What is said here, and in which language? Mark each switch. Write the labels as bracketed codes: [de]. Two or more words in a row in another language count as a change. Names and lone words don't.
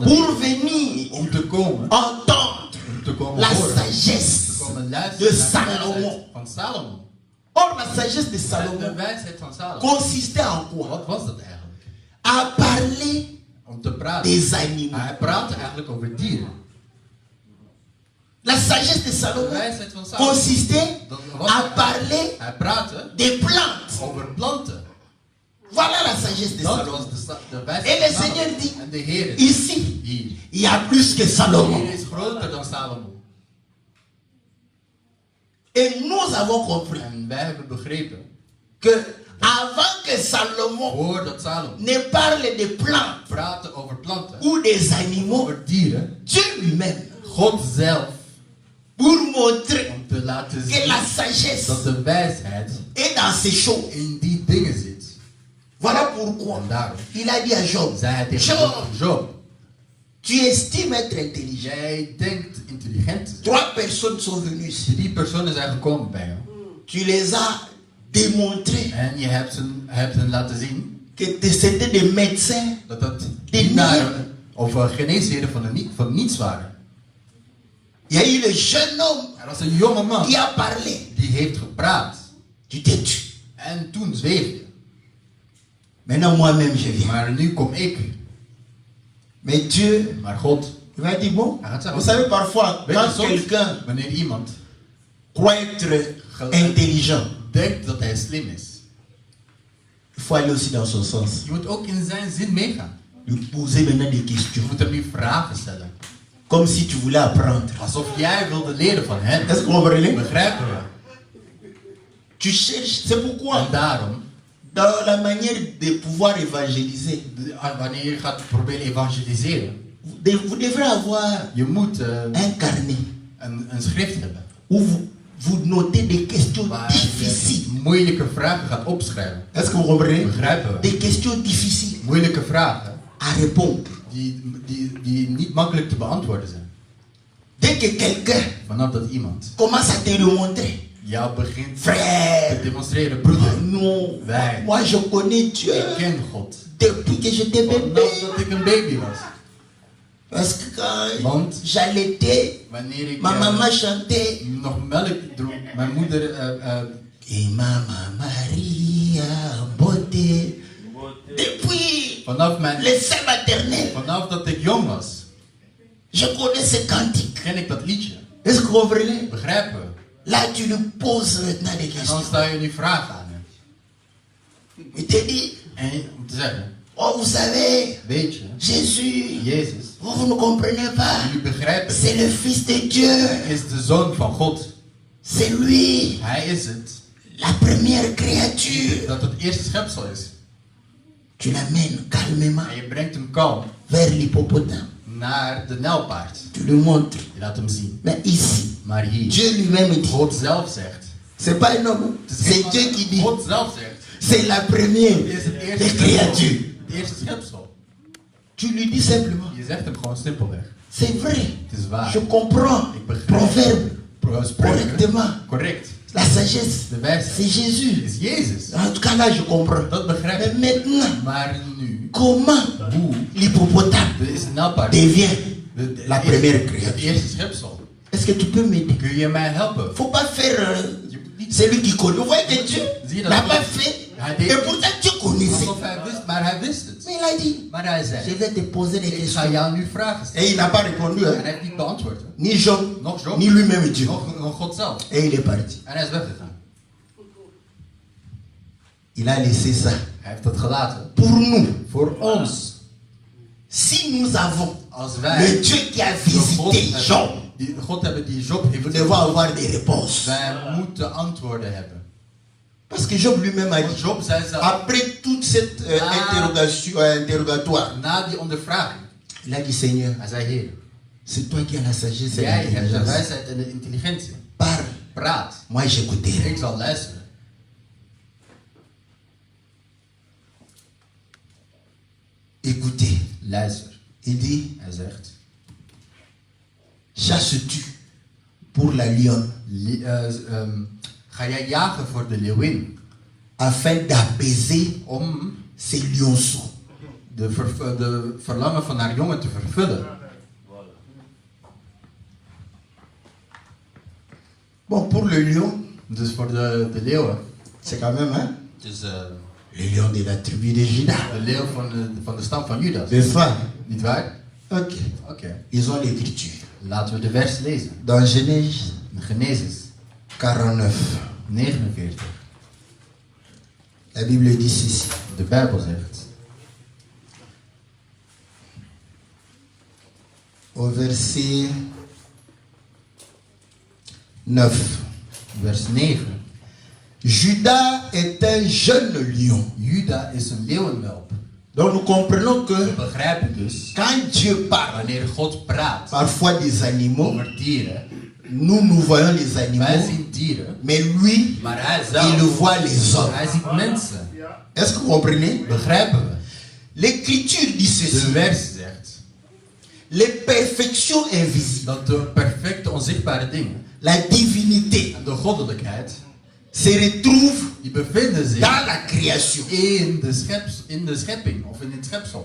[fr] pour [nl] wereld. [fr] venir [nl] Om te komen. [fr] entendre [nl] Om te komen [fr] la [nl] horen. [fr] sagesse [nl] Te komen [fr] de [nl] luisteren naar de [fr] Salomon. [nl] wijsheid van Salomon. [fr] Or, la sagesse de [nl] De [fr] Salomon [nl] wijsheid van Salomon. [fr] consistait en quoi? [nl] Wat was dat eigenlijk? [fr] À parler [nl] Om te praten. [fr] des animaux. [nl] Hij praatte eigenlijk over dieren. [fr] La sagesse de [nl] De [fr] Salomon [nl] wijsheid van Salomon. [fr] consistait [nl] Dat was [fr] à parler [nl] Hij praatte [fr] des plantes. [nl] over planten. [fr] Voilà la sagesse de [nl] Dat [fr] Salomon. [nl] was de [fr] Et [nl] wijsheid [fr] le [nl] van Salomon. [fr] Seigneur dit, [nl] En de Heer is [fr] ici, [nl] hier. [fr] il y a plus que [nl] De [fr] Salomon. [nl] Heer is groter dan Salomon. [fr] Et nous avons compris [nl] En wij hebben begrepen, [fr] que avant que Salomon [nl] voordat Salomon [fr] ne parle des plantes [nl] praatte over planten, [fr] ou des animaux, [nl] over dieren, [fr] Dieu lui-même, [nl] God zelf, [fr] pour montrer [nl] om te laten [fr] que [nl] zien [fr] la sagesse [nl] dat de wijsheid [fr] est dans ces choses. [nl] in die dingen zit. [fr] Voilà pourquoi [nl] En daarom [fr] il a dit à Job, [nl] zei hij tegen Job, Job, [fr] tu estimes être intelligent. [nl] jij denkt intelligent te zijn. [fr] 3 personnes sont venues ici. [nl] 3 personen zijn gekomen bij jou. [fr] Tu les as démontrées [nl] En je hebt hen laten zien [fr] que c'était des médecins. [nl] dat dat Die dienaren of geneesheren van niets waren. [fr] Il y a eu le jeune homme [nl] Er was een jonge man [fr] qui a parlé. [nl] die heeft gepraat. [fr] Tu t'es tué. [nl] En toen zweeg je. [fr] Maintenant moi-même je viens. [nl] Maar nu kom ik. [fr] Mais Dieu [nl] Maar God [fr] Il va dire, bon, [nl] Hij gaat zeggen, [fr] vous savez parfois, [nl] weet je, [fr] quand [nl] soms, [fr] quelqu'un [nl] wanneer iemand [fr] croit être intelligent, [nl] denkt dat hij slim is, [fr] il faut aller aussi dans son sens. [nl] je moet ook in zijn zin meegaan. [fr] Lui poser maintenant des [nl] Je [fr] questions. [nl] moet hem nu vragen stellen. [fr] Comme si tu voulais apprendre. [nl] Alsof jij wilde leren van hem. [fr] Est-ce que vous comprenez? [nl] Begrijpen we? [fr] Tu cherches. C'est pourquoi, [nl] En daarom, [fr] dans la manière de pouvoir évangéliser, [nl] wanneer je gaat proberen evangeliseren, [fr] vous devrez avoir [nl] je moet [fr] un carnet [nl] een schrift hebben. [fr] où vous notez des questions [nl] Waar je [fr] difficiles. [nl] moeilijke vragen gaat opschrijven. [fr] Est-ce que vous comprenez? [nl] Begrijpen we? [fr] Des questions difficiles [nl] Moeilijke vragen [fr] à répondre. [nl] die niet makkelijk te beantwoorden zijn. [fr] Dès que quelqu'un [nl] Vanaf dat iemand [fr] commence à te le montrer, [nl] jou begint te [fr] frère, [nl] demonstreren, broeder, [fr] non, [nl] wij, [fr] moi je connais Dieu [nl] ik ken God. [fr] depuis que j'étais [nl] Vanaf [fr] bébé. [nl] dat ik een baby was. [fr] Parce que quand [nl] Want [fr] j'allaitais, [nl] wanneer ik [fr] ma maman chantait. [nl] nog melk droeg, mijn moeder [fr] Et Maman Maria, beauté. Depuis [nl] vanaf mijn [fr] le sein maternel, [nl] vanaf dat ik jong was, [fr] je connais ce cantique. [nl] ken ik dat liedje. [fr] Est-ce que vous comprenez? [nl] Begrijpen we? [fr] Là, tu lui poses maintenant des [nl] En dan [fr] questions. [nl] stel je nu vragen aan hem. [fr] Il te dit, [nl] En om te zeggen, [fr] oh, vous savez, [nl] weet je, [fr] Jésus, [nl] Jezus, [fr] vous ne comprenez pas. [nl] jullie begrijpen, [fr] C'est le Fils de Dieu. [nl] hij is de zoon van God. [fr] C'est lui, [nl] Hij is het [fr] la première créature. [nl] dat het eerste schepsel is. [fr] Tu l'amènes calmement [nl] En je brengt hem kalm [fr] vers l'hippopotame. [nl] naar de nijlpaard. [fr] Tu lui montres. [nl] Je laat hem zien. [fr] Mais ici, [nl] Maar hier, [fr] Dieu lui-même dit, [nl] God zelf zegt. [fr] c'est pas un homme, [nl] Het is [fr] c'est [nl] geen [fr] Dieu [nl] man. [fr] qui dit, [nl] God zelf zegt. [fr] c'est la première [nl] Het is het eerste [fr] des créatures. [nl] Het eerste schepsel. [fr] Tu lui dis simplement, [nl] Je zegt hem gewoon simpelweg. [fr] c'est vrai, [nl] Het is waar. [fr] je comprends, [nl] Ik begrijp. [fr] proverbe, [nl] Spreuken. [fr] correctement. [nl] Correct. [fr] La sagesse, [nl] De wijsheid [fr] c'est Jésus. [nl] is Jezus. [fr] En tout cas là, je comprends. [nl] Dat begrijp [fr] Mais [nl] ik. [fr] maintenant, [nl] Maar nu, [fr] comment [nl] hoe [fr] l'hippopotame [nl] is de nijlpaard [fr] devient [nl] de [fr] la première [nl] het [fr] créature? [nl] eerste schepsel? [fr] Est-ce que tu peux m'aider? [nl] Kun je mij helpen? [fr] Faut pas faire [nl] Je moet niet [fr] celui qui connaît. Vous voyez que Dieu [nl] Zie je dat [fr] n'a [nl] God- [fr] pas fait. [nl] Hij deed [fr] Et pourtant Dieu connaissait. [nl] alsof hij wist, maar hij wist het. [fr] Mais il a dit, [nl] Maar hij [fr] je [nl] zei, [fr] vais te poser des [nl] ik ga [fr] questions. [nl] jou nu vragen stellen. [fr] Et il n'a pas répondu. [nl] En [fr] Hein? [nl] hij heeft niet beantwoord. Hè. [fr] Ni Job, [nl] Nog Job, [fr] ni lui-même Dieu. [nl] nog God zelf. [fr] Et il est parti. [nl] En hij is weggegaan. [fr] Il a laissé ça. [nl] Hij heeft dat gelaten. [fr] Pour nous, [nl] Voor ons. [fr] si nous avons [nl] Als [fr] le [nl] wij [fr] Dieu qui a [nl] de God [fr] visité Job, [nl] hebben, die God hebben die Job [fr] nous [nl] heeft, [fr] devons avoir des réponses. [nl] wij moeten antwoorden hebben. [fr] Parce que Job lui-même a [nl] Want [fr] dit, [nl] Job zei zelf, [fr] après toute cette interrogatoire, [nl] na die ondervraging, [fr] il a dit, Seigneur, [nl] hij zei, Heer, [fr] c'est toi qui as la sagesse et [nl] jij hebt de [fr] l'intelligence. [nl] wijsheid en de intelligentie. [fr] Parle, [nl] Praat, [fr] moi j'écouterai. [nl] ik zal luisteren. [fr] Écoutez, [nl] Luister. [fr] il dit, [nl] Hij zegt, [fr] chasses-tu pour la lionne [nl] ga jij jagen voor de leeuwin [fr] afin d'apaiser [nl] om [fr] ces lionceaux. [nl] de verlangen van haar jongen te vervullen. [fr] Bon, pour le lion, [nl] Dus voor de leeuwen. [fr] c'est quand même hein, [nl] Dus [fr] le lion de la tribu de Juda. [nl] de leeuw van de stam van Judas. [fr] N'est-ce pas? [nl] Niet waar? [fr] Ok. [nl] Oké. [fr] Ils ont l'écriture. [nl] Laten we de vers lezen. [fr] Dans Genèse [nl] In Genesis [fr] 49, [nl] 49. [fr] la Bible dit ceci. [nl] De Bijbel zegt. [fr] Au verset 9. [nl] Vers 9. [fr] Judas est un jeune lion. [nl] Juda is een leeuwenwelp. [fr] Donc nous comprenons [nl] We [fr] que [nl] begrijpen dus, [fr] quand Dieu parle, [nl] wanneer God praat [fr] parfois des animaux, [nl] over dieren, [fr] nous voyons les [nl] wij [fr] animaux, [nl] zien dieren, [fr] mais lui, [nl] maar hij [fr] il [nl] zelf, [fr] voit les hommes. [nl] hij ziet mensen. [fr] Est-ce que vous comprenez? [nl] Begrijpen we? [fr] L'écriture dit [nl] De [fr] ceci. [nl] vers zegt [fr] Les perfections invisibles, [nl] dat de perfecte onzichtbare dingen [fr] la divinité, [nl] en de goddelijkheid, [fr] se retrouvent [nl] die bevinden zich [fr] dans la création. [nl] in de schepping of in het schepsel.